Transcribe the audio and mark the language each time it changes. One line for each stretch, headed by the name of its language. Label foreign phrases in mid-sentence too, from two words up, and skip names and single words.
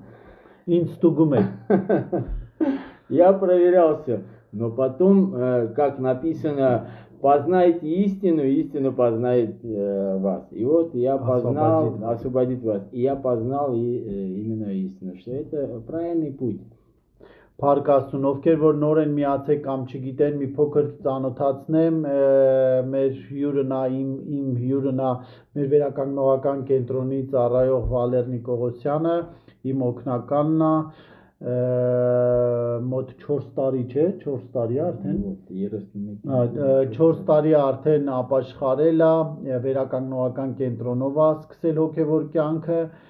Russian: Я проверял все, но потом, как написано, познайте истину, истину познает вас. И вот я познал, освободит вас. И я познал именно истину, что это правильный путь.
Armenian: Փառք Աստծուն, ովքեր որ նոր են միացել կամ չգիտեն, մի փոքր ծանոթացնեմ, մեր հյուրն է, իմ հյուրն է, մեր վերականգնողական կենտրոնի ծառայող Վալեր Նիկողոսյանը, իմ օգնականն է, մոտ 4 տարի չէ, 4 տարի է արդեն, 4 տարի է արդեն ապաշխարել է, վերականգնողական կենտրոնով է սկսել հոգևոր կյանքը,